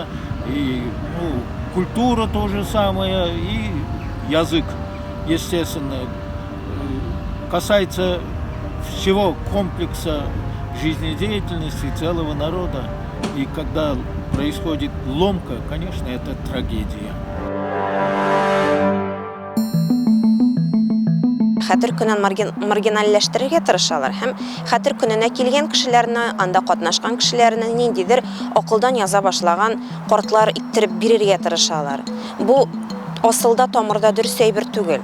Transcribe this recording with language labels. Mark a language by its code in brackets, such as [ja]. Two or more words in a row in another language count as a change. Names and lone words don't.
[ru] И культура то же самое, и язык, естественно. Касается всего комплекса жизнедеятельности целого народа. И когда происходит ломка, конечно, это трагедия. [tt] Хәтер көнен маргиналләштерергә тырышалар һәм хәтер көненә килгән кешеләрне, анда катнашкан кешеләрне ниндидер акылдан яза башлаган картлар иттереп бирергә тырышалар. Бу асылда тамырда дөрес әйбер түгел.